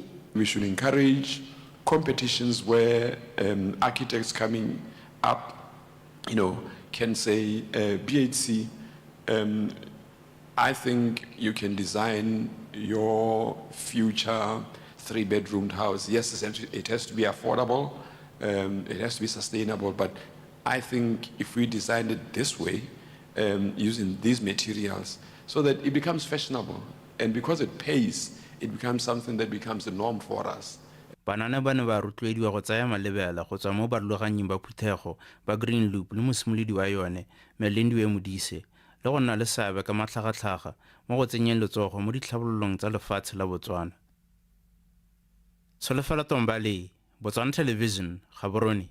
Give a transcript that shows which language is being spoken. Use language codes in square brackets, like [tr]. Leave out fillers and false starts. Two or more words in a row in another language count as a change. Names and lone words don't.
[en] We should encourage competitions where architects coming up, can say, BHC, I think you can design your future 3-bedroomed house. Yes, it has to be affordable, it has to be sustainable, but I think if we designed it this way, using these materials, so that it becomes fashionable, and because it pays, it becomes something that becomes the norm for us. [tn] Banana ba ne ba rotloediwa go tsaya malebela go tswa mo baruloganyeng ba phuthego ba Green Loop le mosimolodi wa yone Melendiwe Modise le go nna le seabe ka matlhagatlhaga mo go tsenyeng letsogo mo ditlhabololong tsa lefatshe la Botswana. Tsholofelo Tombali, Botswana Television, Gaborone.